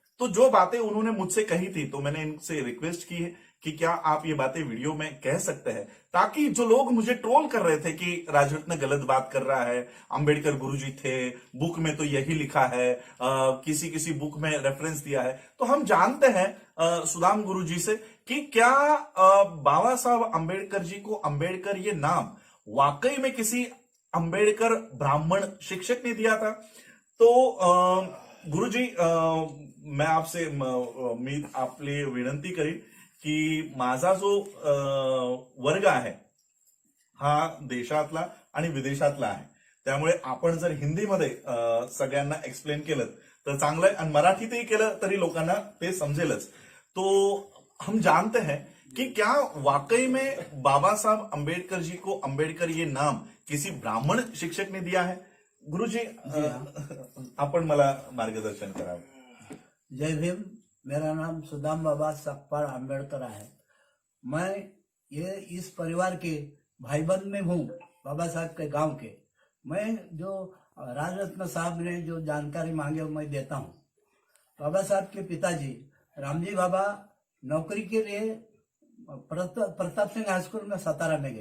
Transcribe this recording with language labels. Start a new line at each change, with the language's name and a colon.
Hindi: तो जो बातें उन्होंने मुझसे कही थी, तो मैंने इनसे रिक्वेस्ट की है कि क्या आप ये बातें वीडियो में कह सकते हैं, ताकि जो लोग मुझे ट्रोल कर रहे थे कि राजरत्न गलत बात कर रहा है, अंबेडकर गुरुजी थे, बुक में तो यही लिखा है, किसी किसी बुक में रेफरेंस दिया है, तो हम जानते हैं सुदाम गुरुजी से कि क्या बाबा साहब अंबेडकर जी को अम्बेडकर ये नाम वाकई में किसी अंबेडकर ब्राह्मण शिक्षक ने दिया था। तो गुरुजी, मैं आपसे
Marathi: आपले विनंती करीन की माझा जो वर्ग आहे हा देशातला आणि विदेशातला आहे, त्यामुळे आपण जर हिंदीमध्ये सगळ्यांना एक्सप्लेन केलं तर चांगलं आहे, आणि मराठीतही केलं तरी लोकांना ते समजेलच।
Hindi: तो हम जानते हैं कि क्या वाकई में बाबा साहब अम्बेडकर जी को अम्बेडकर ये नाम किसी ब्राह्मण शिक्षक ने दिया है।
Marathi: गुरुजी, आपण मला मार्गदर्शन करावं। जय भीम।
Hindi: मेरा नाम सुदाम बाबा सकपाल अम्बेडकर है। मैं ये इस परिवार के भाईबंद में हूँ, बाबा साहब के गांव के। मैं जो राजरत्न साहब ने जो जानकारी मांगे वो मैं देता हूँ। बाबा साहब के पिताजी रामजी बाबा नौकरी के लिए प्रताप सिंह हाई स्कूल में सातारा में गए।